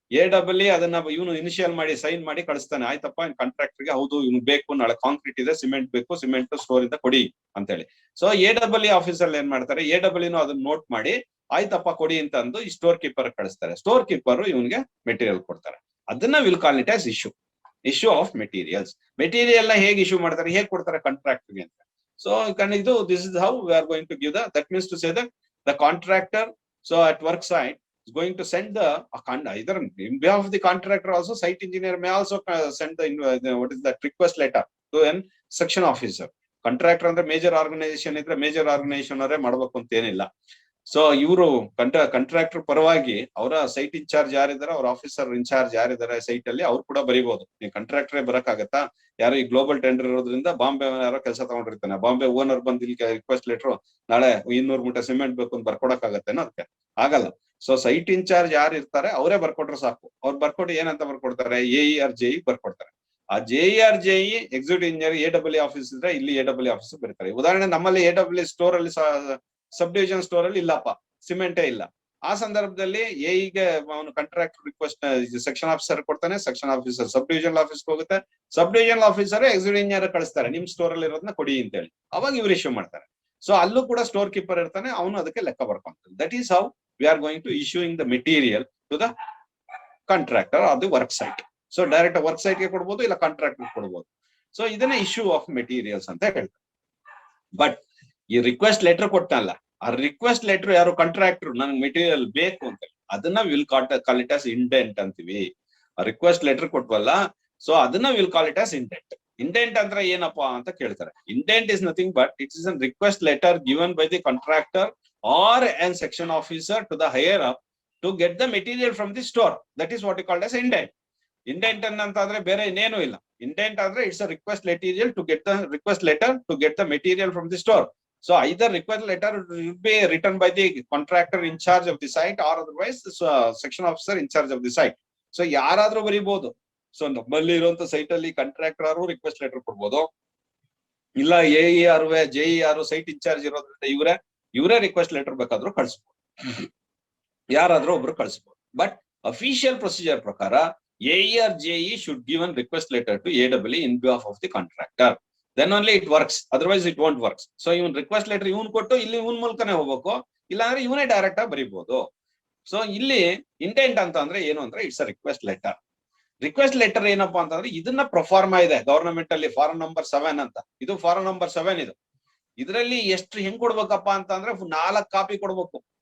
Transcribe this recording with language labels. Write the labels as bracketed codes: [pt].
[kn] AW ಅದನ್ನ ಇವನು initial ಮಾಡಿ ಸೈನ್ ಮಾಡಿ ಕಳಿಸ್ತಾನೆ, ಆಯ್ತಪ್ಪ ಕಾಂಟ್ರಾಕ್ಟರ್ ಗೆ, ಹೌದು ಇವ್ನು ಬೇಕು, ನಾಳೆ ಕಾಂಕ್ರೀಟ್ ಇದೆ, ಸಿಮೆಂಟ್ ಬೇಕು, ಸಿಮೆಂಟ್ ಸ್ಟೋರ್ ಇಂದ ಕೊಡಿ ಅಂತ ಹೇಳಿ. ಸೊ AW ಆಫೀಸರ್ ಏನ್ ಮಾಡ್ತಾರೆ, AW ಅದನ್ನ ನೋಟ್ ಮಾಡಿ ಆಯ್ತಪ್ಪ ಕೊಡಿ ಅಂತ ಅಂದು ಈ ಸ್ಟೋರ್ ಕೀಪರ್ ಕಳಿಸ್ತಾರೆ. ಸ್ಟೋರ್ ಕೀಪರ್ ಇವನ್ಗೆ ಮೆಟೀರಿಯಲ್ ಕೊಡ್ತಾರೆ. ಅದನ್ನ [en] Will call it as issue of materials. [kn] Material ನ ಹೇಗೆ ಇಶ್ಯೂ ಮಾಡ್ತಾರೆ, ಹೇಗೆ ಕೊಡ್ತಾರೆ ಕಾಂಟ್ರಾಕ್ಟರ್ ಗೆ ಅಂತ. [en] So ಇದು this is how we are going to give that means to say the contractor, so at work site is going to send either in behalf of the contractor also, site engineer may also send what is that request letter to an section officer. [kn] Contractor ಅಂದ್ರೆ major organisation ಇದ್ರೆ major organisation ಅವರೇ ಮಾಡ್ಬೇಕು ಅಂತ ಏನಿಲ್ಲ. So ಇವರು contractor ಪರವಾಗಿ ಅವರ site incharge ಯಾರಿದ್ದಾರೆ, ಅವ್ರ ಆಫೀಸರ್ ಇನ್ಚಾರ್ಜ್ ಯಾರಿದ್ದಾರೆ ಸೈಟ್ ಅಲ್ಲಿ, ಅವ್ರು ಕೂಡ ಬರೀಬಹುದು. ನೀವು ಕಾಂಟ್ರಾಕ್ಟರೇ ಬರಕ್ಕಾಗತ್ತಾ? ಯಾರು ಈ ಗ್ಲೋಬಲ್ ಟೆಂಡರ್ ಇರೋದ್ರಿಂದ ಬಾಂಬೆ ಯಾರೋ ಕೆಲಸ ತಗೊಂಡಿರ್ತಾನೆ, ಬಾಂಬೆ ಓನರ್ ಬಂದು ಇಲ್ಲಿ ರಿಕ್ವೆಸ್ಟ್ ಲೆಟರ್ ನಾಳೆ 200 ಮೂಟೆ ಸಿಮೆಂಟ್ ಬೇಕು ಅಂತ ಬರ್ಕೊಡಕ್ಕಾಗತ್ತೇನೋ? ಅದಕ್ಕೆ ಆಗಲ್ಲ. ಸೊ ಸೈಟ್ ಇನ್ಚಾರ್ಜ್ ಯಾರು ಇರ್ತಾರೆ ಅವರೇ ಬರ್ಕೊಟ್ರೆ ಸಾಕು. ಅವ್ರು ಬರ್ಕೊಟ್ಟು ಏನಂತ ಬರ್ಕೊಡ್ತಾರೆ, AE or JE ಬರ್ಕೊಡ್ತಾರೆ. ಆ JE or JE executive engineer AW office ಇದ್ರೆ ಇಲ್ಲಿ AW ಆಫೀಸ್ ಬರೀತಾರೆ. ಉದಾಹರಣೆ ನಮ್ಮಲ್ಲಿ AW ಸ್ಟೋರ್ ಅಲ್ಲಿ ಸಬ್ ಡಿವಿಷನ್ ಸ್ಟೋರ್ ಅಲ್ಲಿ ಇಲ್ಲಪ್ಪ, ಸಿಮೆಂಟೇ ಇಲ್ಲ. ಆ ಸಂದರ್ಭದಲ್ಲಿ AEಗೆ ಅವನು ಕಾಂಟ್ರಾಕ್ಟರ್ ರಿಕ್ವೆಸ್ಟ್ ಸೆಕ್ಷನ್ ಆಫೀಸರ್ ಕೊಡ್ತಾನೆ, ಸೆಕ್ಷನ್ ಆಫೀಸರ್ ಸಬ್ ಡಿವಿಷನ್ ಆಫೀಸ್ಗೆ ಹೋಗುತ್ತೆ, sub division officer executive engineer ಕಳಿಸ್ತಾರೆ, ನಿಮ್ ಸ್ಟೋರ್ ಅಲ್ಲಿ ಇರೋದನ್ನ ಕೊಡಿ ಅಂತ ಹೇಳಿ. ಅವಾಗ ಇವ್ರು ಇಶ್ಯೂ ಮಾಡ್ತಾರೆ. ಸೊ ಅಲ್ಲೂ ಕೂಡ ಸ್ಟೋರ್ ಕೀಪರ್ ಇರ್ತಾನೆ, ಅವನು ಅದಕ್ಕೆ ಲೆಕ್ಕ ಬರ್ಕೊಂತಾನೆ. [en] That is how we are going to issuing the material to the contractor or the work site. So direct work site [kn] ಗೆ ಕೊಡಬಹುದು, ಇಲ್ಲ ಕಾಂಟ್ರಾಕ್ಟರ್ ಕೊಡಬಹುದು. ಸೊ ಇದನ್ನ ಇಶ್ಯೂ ಆಫ್ ಮೆಟೀರಿಯಲ್ಸ್ ಅಂತ ಹೇಳ್ತಾರೆ. ಬಟ್ ಈ ರಿಕ್ವೆಸ್ಟ್ ಲೆಟರ್ ಕೊಟ್ಟನಲ್ಲ, ಆ ರಿಕ್ವೆಸ್ಟ್ ಲೆಟರ್ ಯಾರು ಕಾಂಟ್ರಾಕ್ಟರ್ ನನ್ಗೆ ಮೆಟೀರಿಯಲ್ ಬೇಕು ಅಂತ ಹೇಳಿ, ಅದನ್ನ [en] will call it as indent [kn] ಅಂತೀವಿ. ರಿಕ್ವೆಸ್ಟ್ ಲೆಟರ್ ಕೊಟ್ವಲ್ಲ, ಸೊ ಅದನ್ನ [en] Will call it as indent. [kn] Indent ಅಂದ್ರೆ ಏನಪ್ಪಾ ಅಂತ ಕೇಳ್ತಾರೆ. [en] Indent is nothing but it is an request letter given by the contractor or an section officer to the higher up to get the material from the store. That is what you called as indent. [kn] Indent ಅಂತಂದ್ರೆ ಬೇರೆ ಇನ್ನೇನು ಇಲ್ಲ. [en] Indent ಅಂದ್ರೆ it's a request material to get the request letter to get the material from the store. So either request letter will be written by the contractor in charge of the site or otherwise section officer in charge of the site. [kn] So ಯಾರಾದ್ರೂ ಬರೀಬಹುದು. So ನಮ್ಮಲ್ಲಿ ಇರುವಂತ site ಅಲ್ಲಿ contractor ಅವರು request letter ಕೊಡ್ಬೋದು, ಇಲ್ಲ AE or JE or site incharge ಇರೋದ್ರಿಂದ ಇವರೇ request letter ಬೇಕಾದ್ರೂ ಕಳಿಸ್ಬೋದು, ಯಾರಾದ್ರೂ ಒಬ್ರು ಕಳಿಸ್ಬೋದು. [en] But official procedure ಪ್ರಕಾರ AE or JE should give a request letter to AW in behalf of the contractor. Then only it works, otherwise it won't work. [kn] So even request letter ಇವನ್ ಕೊಟ್ಟು ಇಲ್ಲಿ ಇವನ್ ಮೂಲಕನೇ ಹೋಗ್ಬೇಕು, ಇಲ್ಲಾಂದ್ರೆ ಇವನೇ ಡೈರೆಕ್ಟ್ ಆಗಿ ಬರೀಬಹುದು. So ಇಲ್ಲಿ intent ಅಂತ ಅಂದ್ರೆ ಏನು ಅಂದ್ರೆ [en] It's a request letter. [kn] Request letter ಏನಪ್ಪಾ ಅಂತಂದ್ರೆ ಇದನ್ನ ಪ್ರೊಫಾರ್ಮಾ ಇದೆ ಗವರ್ನಮೆಂಟ್ ಅಲ್ಲಿ, ಫಾರಂ ನಂಬರ್ 7 ಅಂತ. ಇದು ಫಾರಂ ನಂಬರ್ 7 ಇದು. ಇದರಲ್ಲಿ ಎಷ್ಟು ಹೆಂಗ್ ಕೊಡ್ಬೇಕಪ್ಪ ಅಂತಂದ್ರೆ 4 ಕಾಪಿ ಕೊಡ್ಬೇಕು.